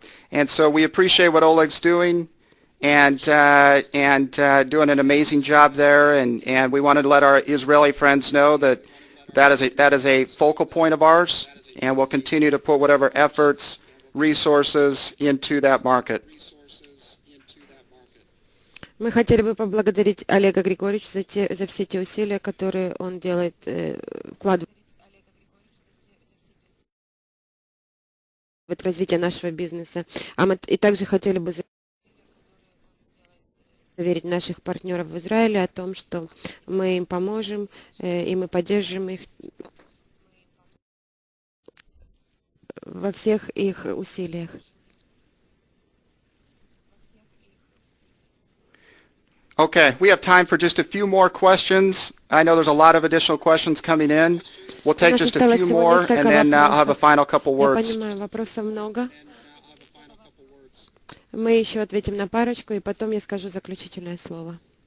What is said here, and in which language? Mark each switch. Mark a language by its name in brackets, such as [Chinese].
[English] And so we appreciate what Oleg's doing and doing an amazing job there. And we wanted to let our Israeli friends know that is a focal point of ours, and we'll continue to put whatever efforts, resources into that market. [Russian] Мы хотели бы поблагодарить Олега Григорьевича за все те усилия, которые он делает, вкладывает в развитие нашего бизнеса. А мы и также хотели бы заверить наших партнеров в Израиле о том, что мы им поможем, и мы поддержим их во всех их усилиях. [English] Okay, we have time for just a few more questions. I know there's a lot of additional questions coming in. We'll take just a few more, and then I'll have a final couple words. [Russian] Я понимаю, вопросов много. Мы еще ответим на парочку, и потом я скажу заключительное слово.